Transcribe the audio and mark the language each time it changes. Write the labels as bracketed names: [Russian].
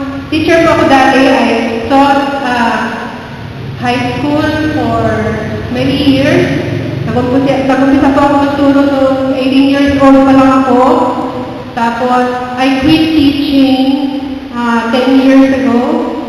[Filipino] Teacher po ako dati. [English] I taught high school for many years. [Filipino] Nag-umpisa po ako magturo noong 18 years old pa lang ako. [English] Tapos, I quit teaching 10 years ago.